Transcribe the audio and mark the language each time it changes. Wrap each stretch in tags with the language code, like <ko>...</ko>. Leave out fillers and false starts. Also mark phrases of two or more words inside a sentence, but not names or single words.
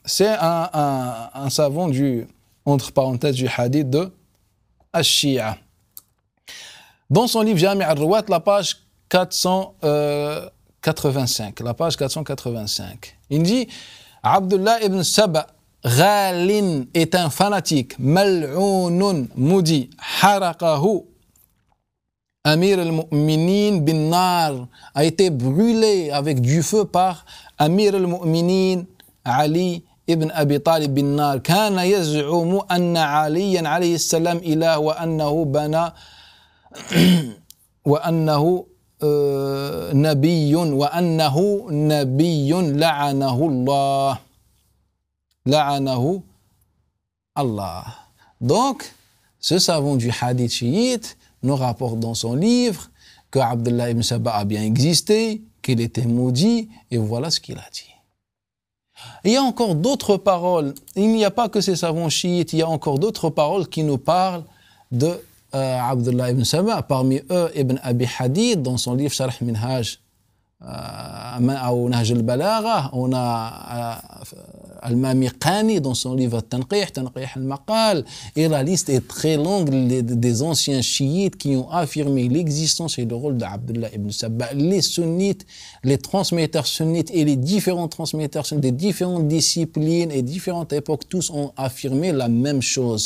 <fr>C'est un savant entre parenthèses, du hadith de Ash-Shia. Dans son livre Jami' al-Ruwat, la page 485. La page 485. Il dit Abdullah ibn Saba Ghalin est un fanatique. Mal'ounun maudit.</fr> <ar>حرقه أمير المؤمنين بالنار</ar> <fr>a été brûlé avec du feu par Amir al-Mu'minin Ali ibn Abi Talib</fr> <ar>بالنار. كان يزعم أن عليا عليه السلام إله وأنه بانا وأنه نبي وأنه نبي لعنه الله.</ar> <fr>Donc, ce savant du hadith chiite nous rapporte dans son livre que Abdullah ibn Saba a bien existé, qu'il était maudit, et voilà ce qu'il a dit. Il y a encore d'autres paroles. Il n'y a pas que ces savants chiites, il y a encore d'autres paroles qui nous parlent de Abdullah ibn Saba, parmi eux Ibn Abi Hadid dans son livre Sharh Minhaj ou Nahj al-Balagha, on a Al-Mamiqani dans son livre Tanqih al-Maqal, et la liste est très longue des anciens chiites qui ont affirmé l'existence et le rôle d'Abdullah ibn Saba. Les sunnites, les transmetteurs sunnites et les différents transmetteurs sunnites des différentes disciplines et différentes époques, tous ont affirmé la même chose.</fr>